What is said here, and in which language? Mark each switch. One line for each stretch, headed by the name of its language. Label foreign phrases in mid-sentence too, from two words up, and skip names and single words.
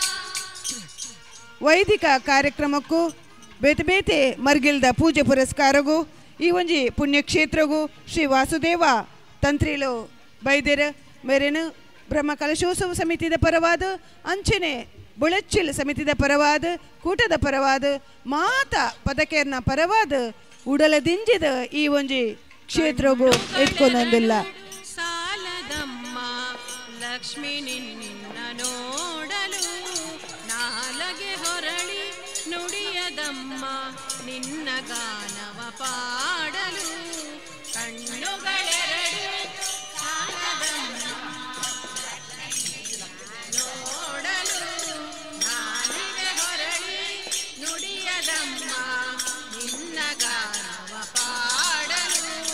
Tulu: ವೈದಿಕ ಕಾರ್ಯಕ್ರಮಕ್ಕೂ ಬೇತೆ ಬೇತೆ ಮರ್ಗಿಲ್ದ ಪೂಜೆ ಪುರಸ್ಕಾರಗೂ ಈ ಒಂಜಿ ಪುಣ್ಯಕ್ಷೇತ್ರಗೂ ಶ್ರೀ ವಾಸುದೇವ ತಂತ್ರಿಲು ಬೈದೆರ ಮೇರೇನು ಬ್ರಹ್ಮ ಕಲಶೋತ್ಸವ ಸಮಿತಿದ ಪರವಾದ ಅಂಚನೆ ಬುಳಚ್ಚಿಲ್ ಸಮಿತಿದ ಪರವಾದ ಕೂಟದ ಪರವಾದ ಮಾತ ಪದಕೇರ್ನ ಪರವಾದ ಉಡಲದಿಂಜಿದ ಈ ಒಂಜಿ ಕ್ಷೇತ್ರಗೂ ಎತ್ಕೊಂಡೊಂದಿಲ್ಲ
Kannada: ಸಾಲದಮ್ಮ ಲಕ್ಷ್ಮಿ ನಿನ್ನ ನೋಡಲು ನಾಲಗೆ ಹೊರಳಿ ನುಡಿಯದಮ್ಮ ನಿನ್ನ ಗಾನವ ಪಾಡಲು ಕಣ್ಣುಗಳೆರಡು ಸಾಲದಮ್ಮ ನೋಡಲು ನಾಲಿಗೆ ಹೊರಳಿ ನುಡಿಯದಮ್ಮ ನಿನ್ನ ಗಾನವ ಪಾಡಲು